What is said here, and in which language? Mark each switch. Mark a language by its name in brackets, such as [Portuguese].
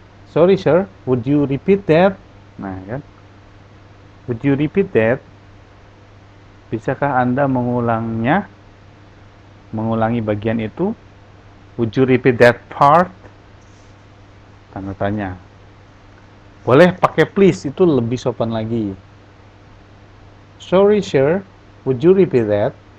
[English] Sorry sir, would you repeat that? [Indonesian] Nah kan, [English] would you repeat that? [Indonesian] Bisakah Anda mengulangnya? Mengulangi bagian itu? [English] Would you repeat that part? [Indonesian] Tanda tanya. Boleh pakai please, itu lebih sopan lagi. [English] Sorry sir, would you repeat that?